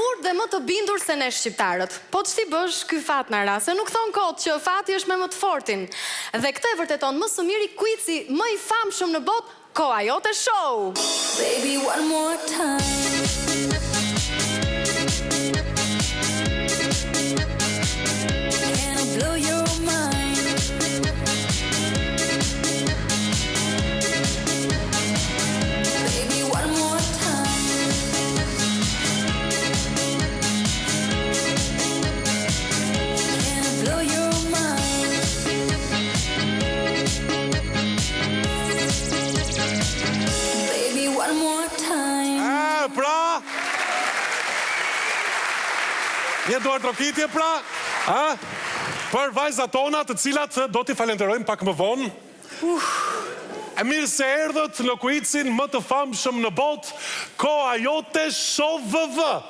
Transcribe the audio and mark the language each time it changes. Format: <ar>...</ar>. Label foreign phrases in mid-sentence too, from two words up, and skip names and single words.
<sq>dhe më të bindur se ne shqiptarët. Po ç'ti bësh, ky fat na ra, se nuk thon kot që fati është me më të fortin. Dhe këtë e vërteton më së miri quizi më i famshëm në botë, Koha Jote Show.</sq> <en>Baby, one more time. Can I blow your mind? Baby, one more time. Can I blow your mind? Baby, one more time.</en> <sq>Pra një duar trokitje pra për vajzat tona të cilat do t'i falenderojmë pak më vonë. E mirë se erdhët në kuicin më të famshëm në botë, Koha Jote Show VV.</sq>